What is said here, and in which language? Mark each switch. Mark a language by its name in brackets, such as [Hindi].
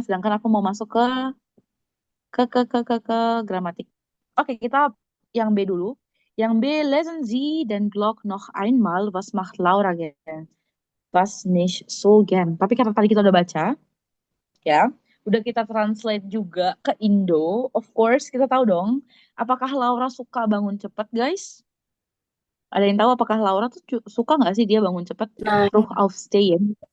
[Indonesian] Sedangkan aku mau masuk ke gramatik. Oke, kita yang B dulu. Yang B, [German] lesen Sie den Blog noch einmal. Was macht Laura gern? Was nicht so gern. [Indonesian] Tapi karena tadi kita udah baca, ya, udah kita translate juga ke Indo. Of course, kita tahu dong. Apakah Laura suka bangun cepat, guys? Ada yang tahu apakah Laura tuh suka nggak sih dia bangun cepat? [German] Nein, Ruh aufstehen.